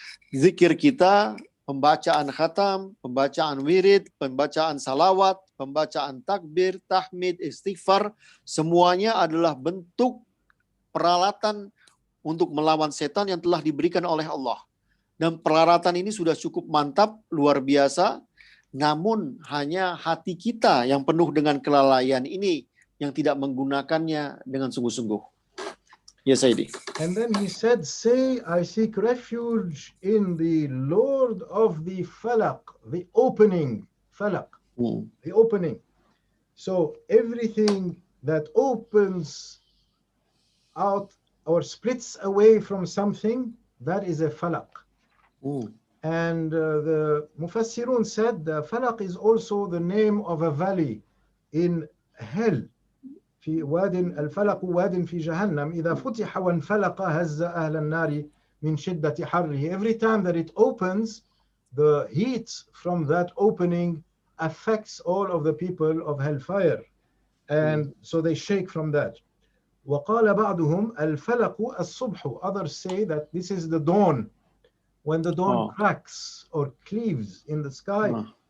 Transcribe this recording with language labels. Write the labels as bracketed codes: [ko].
[id] Zikir kita, pembacaan khatam, pembacaan wirid, pembacaan salawat, pembacaan takbir, tahmid, istighfar, semuanya adalah bentuk peralatan untuk melawan setan yang telah diberikan oleh Allah. Dan peralatan ini sudah cukup mantap, luar biasa, namun hanya hati kita yang penuh dengan kelalaian ini yang tidak menggunakannya dengan sungguh-sungguh. [en] Yes, Sayyidi. And then he said, say, I seek refuge in the Lord of the falaq, the opening, falaq, the opening. So everything that opens out or splits away from something, that is a falaq. And the Mufassirun said the falaq is also the name of a valley in hell. [ar] في واد الفلق واد في جهنم إذا فتح وانفلق هز أهل النار من شدة حره. [en] Every time that it opens, the heat from that opening affects all of the people of hellfire, and so they shake from that. [ar] وقال بعضهم الفلق الصبح. [en] Others say that this is the dawn, when the dawn cracks or cleaves in the sky.